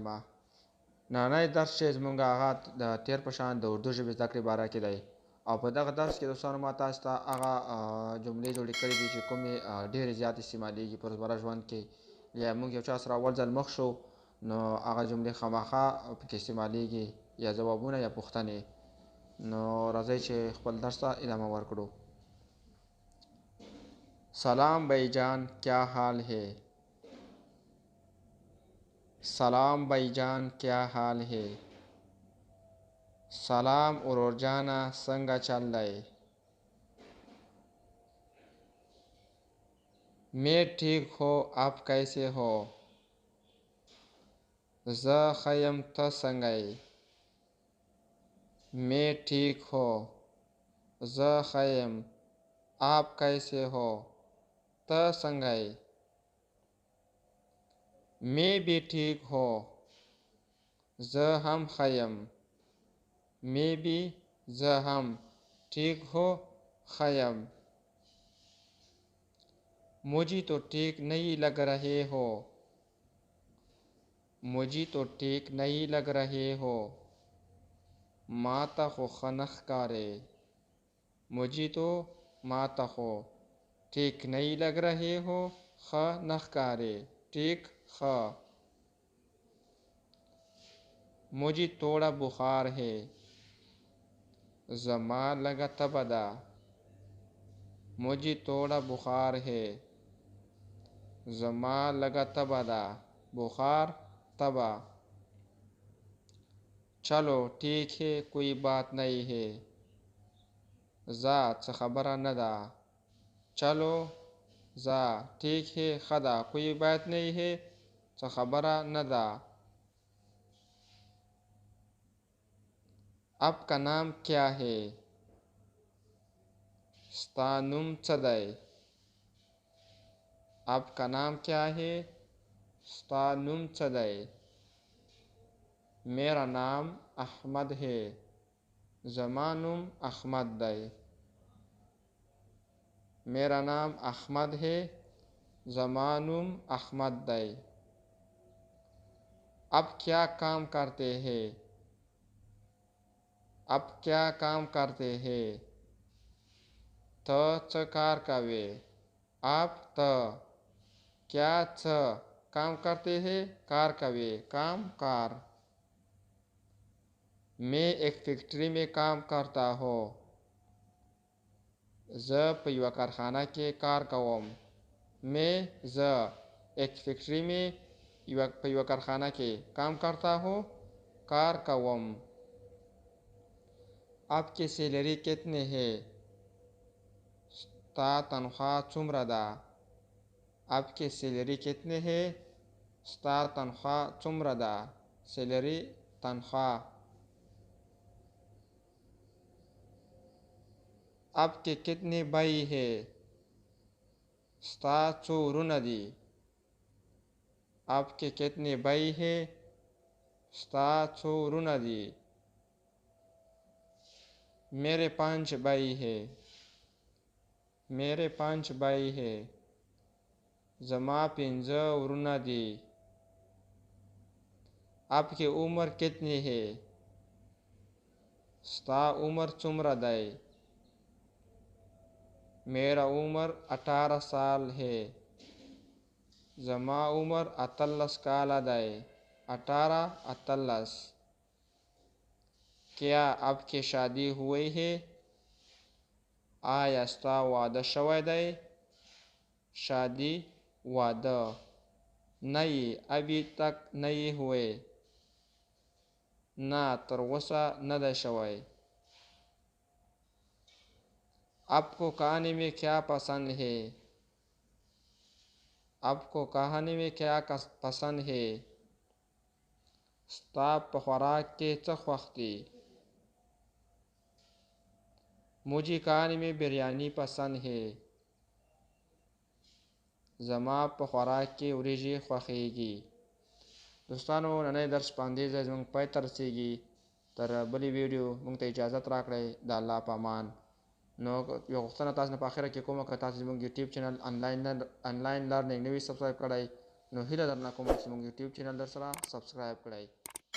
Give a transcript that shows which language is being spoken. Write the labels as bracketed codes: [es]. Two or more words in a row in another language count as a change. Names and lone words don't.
[ps] نننی درس چې زموږ هغه د تیر په شان د اردو ژبې زده کړې باره کې دی او په دغه درس کې دوستانو ما تاسو ته هغه جملې جوړې کړې دي چې کومې ډېرې زیات استعمالیږي په روزمره ژوند کې. یا موږ یو چا سره اول ځل مخ شو نو هغه جملې خامخا پکې استعمالیږي، یا ځوابونه یا پوښتنې. نو راځئ چې خپل درس ته ادامه ورکړو. [ur] سلام بھائی جان، کیا حال ہے؟ سلام بھائی جان، کیا حال ہے؟ [ps] سلام ورور جانا، څنګه چل دی؟ [ur] میں ٹھیک ہو، آپ کیسے ہو؟ [ps] زه ښه یم، ته څنګه یې؟ [ur] میں ٹھیک ہو، [ps] زه ښه یم، [ur] آپ کیسے ہو، [ps] ته څنګه یې؟ [ur] میں بھی ٹھیک ہو، [ps] زه هم ښه یم، [ur] میں بھی [ps] زه هم [ur] ٹھیک ہو، [ps] ښه یم۔ [ur] مجھے تو ٹھیک نہیں لگ رہے ہو، مجھے تو ٹھیک نہیں لگ رہے ہو، [ps] ما ته خو ښه نه ښکارې، [ur] مجھے تو [ps] ما ته خو [ur] ٹھیک نہیں لگ رہے ہو، [ps] ښه نه ښکارې، ٹھیک ښه۔ [ur] مجھے تھوڑا بخار ہے، [ps] زما لږه تبه ده، [ur] مجھے تھوڑا بخار ہے، [ps] زما لږه تبه ده، بخار تبه۔ [ur] چلو ٹھیک ہے، کوئی بات نہیں ہے، [ps] ځه څه خبره نه ده، چلو ځه [ur] ٹھیک ہے [ps] ښه ده، [ur] کوئی بات نہیں ہے [ps] څه خبره نه ده۔ [ur] آپ کا نام کیا ہے؟ [ps] ستا نوم څه دی؟ [ur] آپ کا نام کیا ہے؟ [ps] ستا نوم څه دی؟ [ur] میرا نام احمد ہے، [ps] زما نوم احمد دی، [ur] میرا نام احمد ہے، [ps] زما نوم احمد دی۔ [ur] اب کیا کام کرتے ہیں؟ اب کیا کام کرتے ہیں؟ [ps] ته څه کار کوې؟ [ur] آپ ته کیا څه کام کرتے ہیں، [ps] کار کوې، [ur] کام کار۔ میں ایک فیکٹری میں کام کرتا ہوں، [ps] زه په یوه کارخانه کې کار کوم، [ur] میں [ps] زه [ur] ایک فیکٹری میں [ps] په یوه کارخانه کې [ur] کام کرتا ہوں، [ps] کار کوم۔ [ur] آپ کی سیلری کتنے ہے؟ [ps] ستا تنخواه څومره ده؟ [ur] آپ کی سیلری کتنے ہے؟ [ps] ستا تنخواه څومره ده؟ سیلری تنخواه۔ [ur] آپ کے کتنے بھائی ہے؟ [ps] ستا څو ورونه دي؟ [ur] آپ کے کتنے بھائی ہے؟ [ps] ستا څو ورونه دي؟ [ur] میرے 5 بھائی ہے، میرے 5 بھائی ہے، [ps] زما 5 ورونه دي۔ [ur] آپ کی عمر کتنی ہے؟ [ps] ستا عمر څومره دی؟ [ur] میرا عمر 18 سال ہے، [ps] زما عمر 18 کاله دی، 18 18۔ [ur] کیا آپ کی شادی ہوئی ہے؟ [ps] آیا ستا واده شوی دی؟ شادی واده، [ur] نہیں ابھی تک نہیں ہوئے، [ps] نه تر اوسه نه دی شوی۔ [ur] آپ کو کھانے میں کیا پسند ہے؟ آپ کو کھانے میں کیا پسند ہے؟ [ps] ستا په خوراک کې څه خوښ دي؟ [ur] مجھے کھانے میں بریانی پسند ہے، [ps] زما په خوراک کې وریجې خوښیږي۔ دوستانو نننی درس په همدې ځای زموږ پای ته رسیږي. تر بلې ویډیو موږ ته اجازت راکړئ. د الله په امان. نو یو غوښتنه تاسو نه په اخره کې کومه که تاسو زموږ یوټیوب چینل [en] online learning [ps] نوی سبسکرایب کړئ نو هیله درنه کوم چې زموږ یوټیوب چینل در سره سبسکرایب کړئ